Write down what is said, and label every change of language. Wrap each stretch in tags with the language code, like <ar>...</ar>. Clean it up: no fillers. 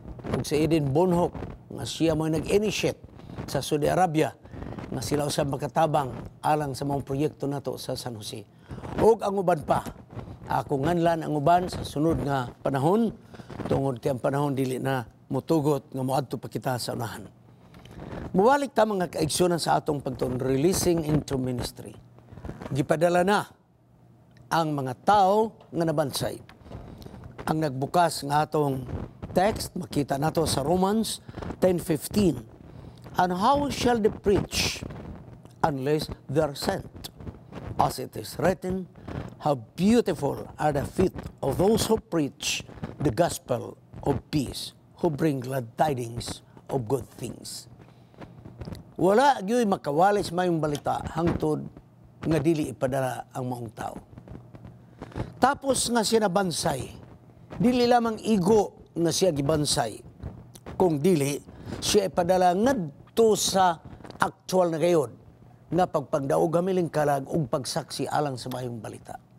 <ceb>Ug si Eden Bonhoc nga siya mo nag-initiate sa Saudi Arabia nga sila usab makatabang alang sa mga proyekto nato sa San Jose. Ug ang uban pa. Ako nganlan ang uban sa sunod nga panahon tungod kay ang panahon dili na mutugot nga moadto pa kita sa unahan. Muwalik ta mga kaigsunan sa atong pagtuon</ceb> <en>releasing into ministry.</en> <ceb>Gipadala na ang mga tao nga nabansay. Ang nagbukas nga atong text, makita nato sa Romans 10:15.</ceb> <en>And how shall they preach unless they are sent? As it is written, how beautiful are the feet of those who preach the gospel of peace, who bring glad tidings of good things.</en> <ceb>Wala gyud makawali sa mayong balita hangtod nga dili ipadala ang maong tao. Tapos nga siya nabansay, dili lamang igo nga siya gibansay, kung dili siya ipadala ngadto sa actual na gayod nga pagpagdaog hamiling kalag ug pagsaksi alang sa mayong balita.</ceb>